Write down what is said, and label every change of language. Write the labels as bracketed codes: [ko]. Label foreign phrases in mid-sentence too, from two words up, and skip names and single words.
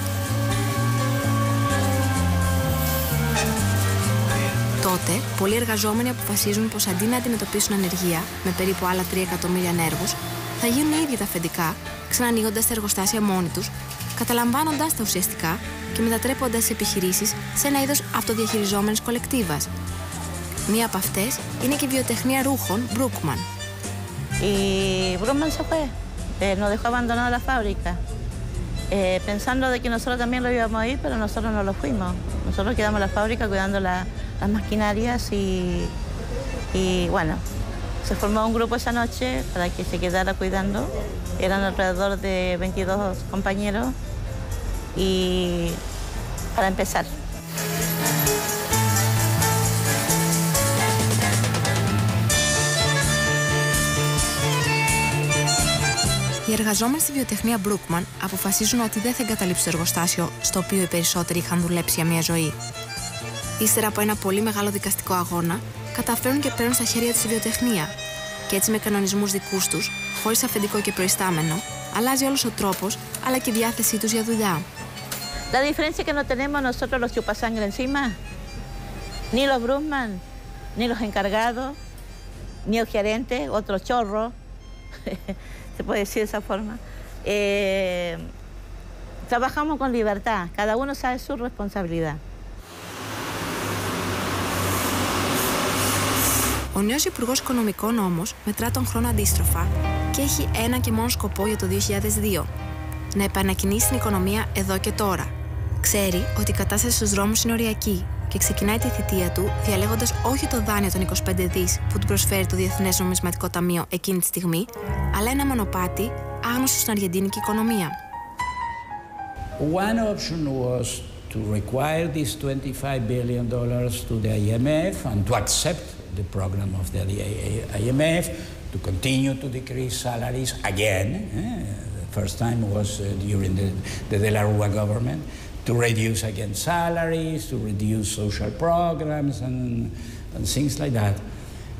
[el] Τότε, πολλοί εργαζόμενοι αποφασίζουν πως αντί να αντιμετωπίσουν ανεργία με περίπου άλλα 3 εκατομμύρια ανέργους, θα γίνουν οι ίδιοι τα αφεντικά, ξανανοίγοντας τα εργοστάσια μόνοι τους, καταλαμβάνοντας τα ουσιαστικά και μετατρέποντας τις επιχειρήσεις σε ένα είδος αυτοδιαχειριζόμενης κολεκτίβας. Μία από αυτές είναι και η βιοτεχνία ρούχων Brookman. [es] Η Brookman se fue, nos dejó abandonada la fábrica, pensando de que nosotros también lo íbamos a ir, pero nosotros no lo fuimos. Nosotros quedamos en la fábrica cuidando las maquinarias y bueno, se formó un grupo esa noche para que se quedara cuidando. Eran alrededor de 22 compañeros y para empezar. [el] Οι εργαζόμενοι στη βιοτεχνία Brookman αποφασίζουν ότι δεν θα εγκαταλείψουν το εργοστάσιο στο οποίο οι περισσότεροι είχαν δουλέψει για μια ζωή. Ύστερα από ένα πολύ μεγάλο δικαστικό αγώνα, καταφέρουν και παίρνουν στα χέρια τους τη βιοτεχνία. Και έτσι με κανονισμούς δικούς τους, χωρίς αφεντικό και προϊστάμενο, αλλάζει όλος ο τρόπος αλλά και η διάθεσή τους για δουλειά. [es] La diferencia que no tenemos nosotros los chupasangre encima, ni los Brookman, ni los encargados, ni el gerente, otro chorro, se puede decir de esa forma. Trabajamos con libertad, cada uno sabe su responsabilidad. [el] Ο νέος Υπουργός Οικονομικών όμως μετρά τον χρόνο αντίστροφα και έχει ένα και μόνο σκοπό για το 2002. Να επανακινήσει την οικονομία εδώ και τώρα. Ξέρει ότι η κατάσταση στους δρόμους είναι οριακή και ξεκινάει τη θητεία του διαλέγοντας όχι το δάνειο των 25 δις που του προσφέρει το Διεθνές Νομισματικό Ταμείο εκείνη τη στιγμή, αλλά ένα μονοπάτι άγνωστο στην αργεντίνικη οικονομία. [en] One option was to require these $25 billion to the IMF and to accept the program of the IMF, to continue to decrease salaries again. The first time was during the De la Rúa government, to reduce again salaries, to reduce social programs and things like that.